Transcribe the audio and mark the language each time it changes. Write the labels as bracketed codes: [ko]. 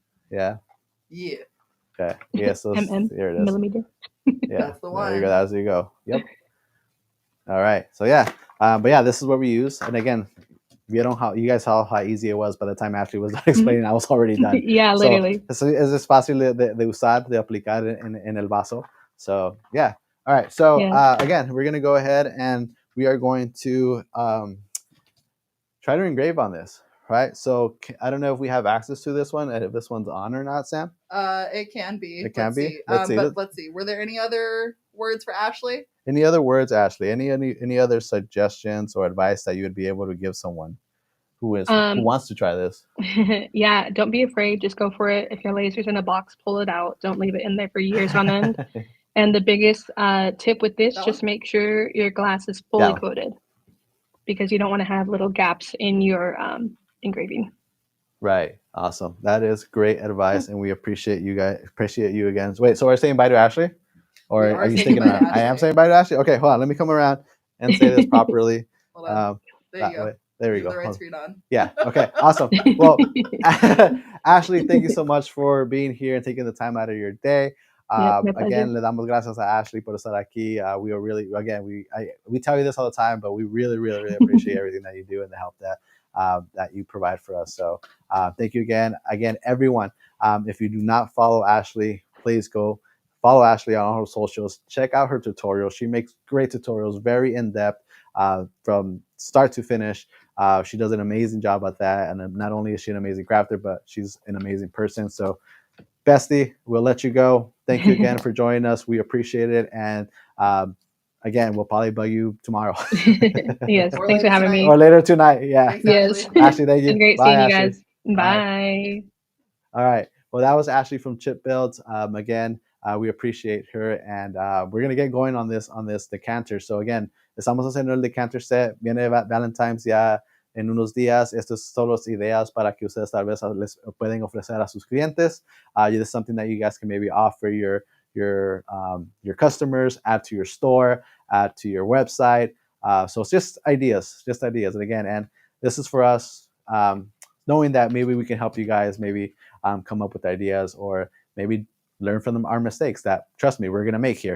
[en] Yeah. Yeah. Okay. Yeah. So here it is. Millimeter. Yeah. That's the one. There you go. That's there you go. Yep. All right. So yeah. But yeah, this is what we use. And again, you guys saw how easy it was by the time Ashley was done explaining. I was already done. Yeah, literally. So [es] es fácil de usar, de aplicar en el vaso. [en] So yeah. All right. So again, we're gonna go ahead and we are going to try to engrave on this. Right. So I don't know if we have access to this one and if this one's on or not, Sam. It can be. It can be. Let's see. Were there any other words for Ashley? Any other words, Ashley? Any other suggestions or advice that you would be able to give someone who wants to try this? Yeah, don't be afraid. Just go for it. If your laser's in a box, pull it out. Don't leave it in there for years on end. And the biggest tip with this, just make sure your glass is fully coated, because you don't want to have little gaps in your engraving. Right. Awesome. That is great advice, and we appreciate you guys. Appreciate you again. Wait, so are you saying bye to Ashley? Or are you sticking around? I am saying bye to Ashley. Okay, hold on. Let me come around and say this properly. Hold on. There you go. There we go. The right screen on. Yeah. Okay. Awesome. Well, Ashley, thank you so much for being here and taking the time out of your day. Again, [es] le damos gracias a Ashley por estar aquí. [en] We are really, again, we tell you this all the time, but we really, really, really appreciate everything that you do and the help that you provide for us. So thank you again. Again, everyone, if you do not follow Ashley, please go follow Ashley on all her socials. Check out her tutorials. She makes great tutorials, very in-depth from start to finish. She does an amazing job at that. And not only is she an amazing crafter, but she's an amazing person. So bestie, we'll let you go. Thank you again for joining us. We appreciate it. And again, we'll probably bug you tomorrow. Yes, thanks for having me. Or later tonight. Yeah. Thanks, yes. Ashley, thank you. It's great seeing you guys. Bye. All right. Well, that was Ashley from Chip Builds. Again, we appreciate her, and we're gonna get going on this decanter. So again, [es] estamos haciendo el decanter set. Viene Valentines ya en unos días. Estas son las ideas para que ustedes tal vez les pueden ofrecer a sus clientes. [en] This is something that you guys can maybe offer your customers, add to your store, add to your website. So it's just ideas. And again, and this is for us knowing that maybe we can help you guys maybe come up with ideas, or maybe learn from our mistakes that, trust me, we're going to make here.